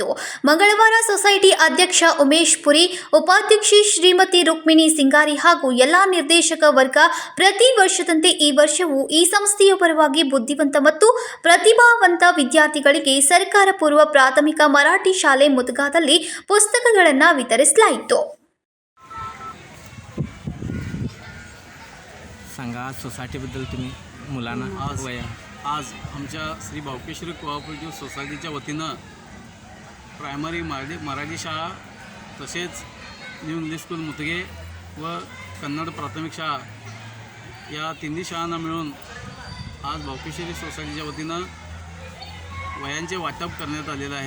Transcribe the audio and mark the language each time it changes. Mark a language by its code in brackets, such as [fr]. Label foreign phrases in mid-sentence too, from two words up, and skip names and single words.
[kn] ಮಂಗಳವಾರ ಸೊಸೈಟಿ ಅಧ್ಯಕ್ಷ ಉಮೇಶ್ ಪುರಿ, ಉಪಾಧ್ಯಕ್ಷೆ ಶ್ರೀಮತಿ ರುಕ್ಮಿಣಿ ಸಿಂಗಾರಿ ಹಾಗೂ ಎಲ್ಲಾ ನಿರ್ದೇಶಕ ವರ್ಗ ಪ್ರತಿ ವರ್ಷದಂತೆ ಈ ವರ್ಷವೂ ಈ ಸಂಸ್ಥೆಯ ಪರವಾಗಿ ಬುದ್ಧಿವಂತ ಮತ್ತು ಪ್ರತಿಭಾವಂತ ವಿದ್ಯಾರ್ಥಿಗಳಿಗೆ ಸರ್ಕಾರ ಪೂರ್ವ ಪ್ರಾಥಮಿಕ ಮರಾಠಿ ಶಾಲೆ ಮುತುಗಾದಲ್ಲಿ ಪುಸ್ತಕಗಳನ್ನು ವಿತರಿಸಲಾಯಿತು. [mr] सांगा सोसायटीबद्दल तुम्ही मुलांना आज आमच्या श्री बावकेश्वरी कोऑपरेटिव्ह सोसायटीच्या वतीनं प्रायमरी मराठी शाळा तसेच न्यू इंग्लिश स्कूल मुतगे व कन्नड प्राथमिक शाळा या तिन्ही शाळांना मिळून आज बावकेश्वरी सोसायटीच्या वतीनं वह्यांचे वाटप करण्यात आलेलं आहे.